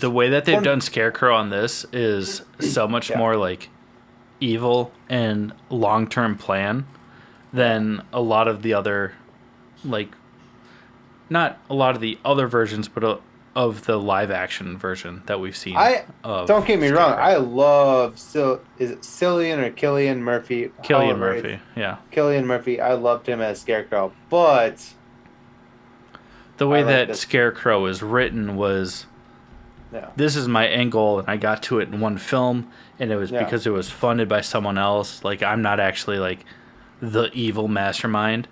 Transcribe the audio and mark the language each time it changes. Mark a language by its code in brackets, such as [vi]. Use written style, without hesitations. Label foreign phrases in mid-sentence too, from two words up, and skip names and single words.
[en] the way that they've done Scarecrow on this is so much more evil and long-term plan than a lot of the other not a lot of the other versions, but of the live-action version that we've seen. Don't get me wrong. I love is it Cillian or Cillian Murphy? Cillian Murphy, yeah. Cillian Murphy. I loved him as Scarecrow, but the way that Scarecrow is written was, this is my angle, and I got to it in one film, and it was because it was funded by someone else. I'm not actually the evil mastermind.